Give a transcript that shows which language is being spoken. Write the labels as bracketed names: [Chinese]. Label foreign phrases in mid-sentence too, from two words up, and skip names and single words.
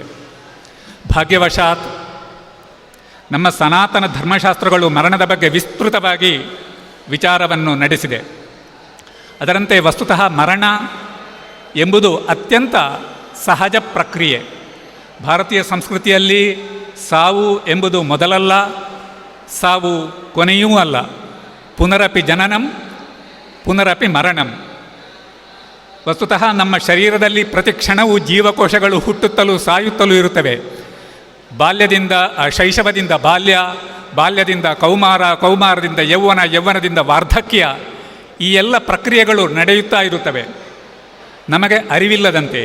[Kannada] ಭಾಗ್ಯವಶಾತ್ ನಮ್ಮ ಸನಾತನ ಧರ್ಮಶಾಸ್ತ್ರಗಳು ಮರಣದ ಬಗ್ಗೆ ವಿಸ್ತೃತವಾಗಿ ವಿಚಾರವನ್ನು ನಡೆಸಿದೆ. ಅದರಂತೆ ವಸ್ತುತಃ ಮರಣ ಎಂಬುದು ಅತ್ಯಂತ ಸಹಜ ಪ್ರಕ್ರಿಯೆ. ಭಾರತೀಯ ಸಂಸ್ಕೃತಿಯಲ್ಲಿ ಸಾವು ಎಂಬುದು ಮೊದಲಲ್ಲ, ಸಾವು ಕೊನೆಯೂ ಅಲ್ಲ. [Sanskrit] ಪುನರಪಿ ಜನನಂ ಪುನರಪಿ ಮರಣಂ. [Kannada] ವಸ್ತುತಃ ನಮ್ಮ ಶರೀರದಲ್ಲಿ ಪ್ರತಿ ಕ್ಷಣವೂ ಜೀವಕೋಶಗಳು ಹುಟ್ಟುತ್ತಲೂ ಸಾಯುತ್ತಲೂ ಇರುತ್ತವೆ. ಬಾಲ್ಯದಿಂದ ಶೈಶವದಿಂದ ಬಾಲ್ಯ, ಬಾಲ್ಯದಿಂದ ಕೌಮಾರ, ಕೌಮಾರದಿಂದ ಯೌವನ, ಯೌವನದಿಂದ ವಾರ್ಧಕ್ಯ, ಈ ಎಲ್ಲ ಪ್ರಕ್ರಿಯೆಗಳು ನಡೆಯುತ್ತಾ ಇರುತ್ತವೆ ನಮಗೆ ಅರಿವಿಲ್ಲದಂತೆ.